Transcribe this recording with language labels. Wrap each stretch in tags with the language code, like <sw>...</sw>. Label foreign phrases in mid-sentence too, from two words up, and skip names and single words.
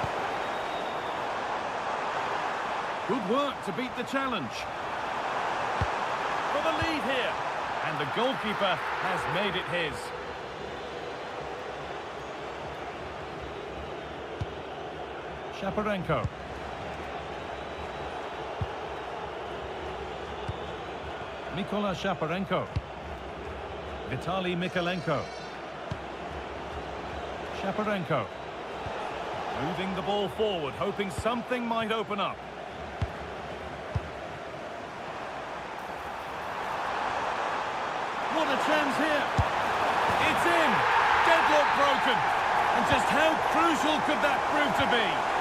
<en>Good work to beat the challenge. for the lead here. And the goalkeeper has made it his. Shaparenko. Mikola Shaparenko. Vitaly Mikalenko. Shaparenko. Moving the ball forward, hoping something might open up. What a chance here. It's in. Deadlock broken. And just how crucial could that prove to be?</en>